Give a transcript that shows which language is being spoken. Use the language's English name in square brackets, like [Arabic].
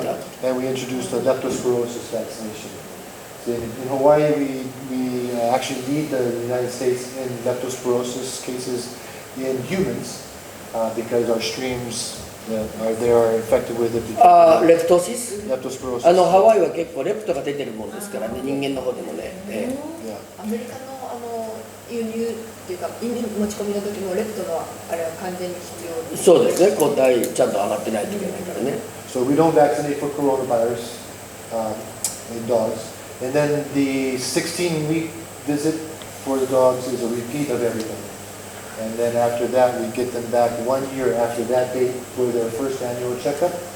[English] that. and we introduced the leptospirosis vaccination. So in Hawaii, we actually lead the United States in leptospirosis cases in humans because our streams they are infected with it. [Japanese] レプトシス [English] Leptospirosis. [Japanese] ハワイは結構レプトが出てるもんですからね、人間の方でもね。 [English] Yeah. [Japanese] アメリカの輸入っていうか輸入持ち込みの時もレプトのあれは完全に必要です。そうですね、抗体ちゃんと上がってないといけないからね。 [English] So we don't vaccinate for coronavirus in dogs. And then the 16-week visit for the dogs is a repeat of everything. And then after that, we get them back 1 year after that date for their first annual checkup.